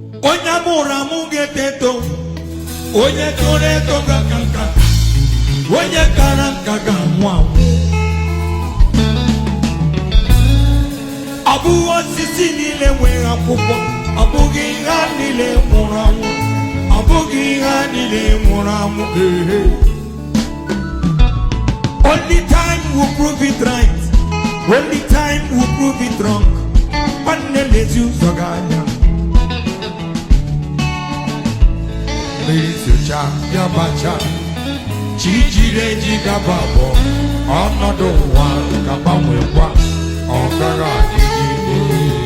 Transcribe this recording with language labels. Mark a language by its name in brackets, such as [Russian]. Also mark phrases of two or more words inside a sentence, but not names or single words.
[Igbo] Onye amụrụ amụ ga-eto eto, onye toro eto ga-aka nka, onye kara nka ga-anwụ anwụ. Ọ bụghị osisi niile nwere akwụkwọ, ọ bụghị ihe niile nwụrụ anwụ, ọ bụghị ihe niile nwụrụ anwụ. Ee. [English] Only time will prove it right, only time will prove it wrong. [Igbo] Nwanne lezi ụzọ gị anya. Mmiri zocha, ya bacha, chi jiri eji gaba abụọ, ọnọdụ ụwa ga-agbanwekwa, ọ gaghị adịgide.